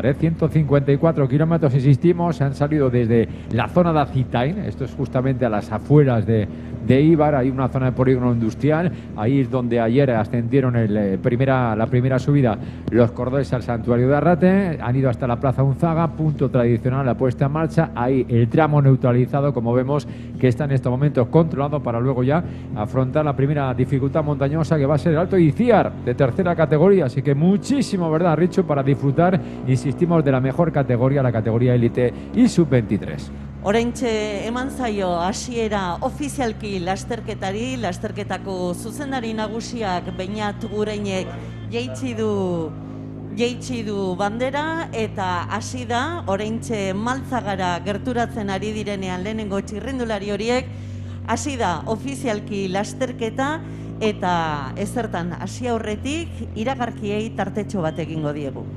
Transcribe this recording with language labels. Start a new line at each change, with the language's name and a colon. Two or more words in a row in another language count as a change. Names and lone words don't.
Spanish: 154 kilómetros, insistimos, se han salido desde la zona de Acitain, esto es justamente a las afueras de Eibar, hay una zona de polígono industrial, ahí es donde ayer ascendieron la primera subida los corredores al Santuario de Arrate, han ido hasta la Plaza Unzaga, punto tradicional, la puesta en marcha, ahí el tramo neutralizado, como vemos, que está en estos momentos controlado para luego ya afrontar la primera dificultad montañosa, que va a ser el Alto Iciar, de tercera categoría. Así que muchísimo, ¿verdad, Richo?, para disfrutar, insistimos, de la mejor categoría, la categoría élite y sub-23.
Basque: Oraintxe eman zaio hasiera ofizialki lasterketako zuzendari nagusiak Beñat Gureinek jaitsi du bandera, eta hasi da oraintxe Maltzagara gerturatzen ari direnean lehenengo txirrindulari horiek, hasi da ofizialki lasterketa, eta ezertan hasi aurretik iragarkiei tartetxo bat egingo diegu.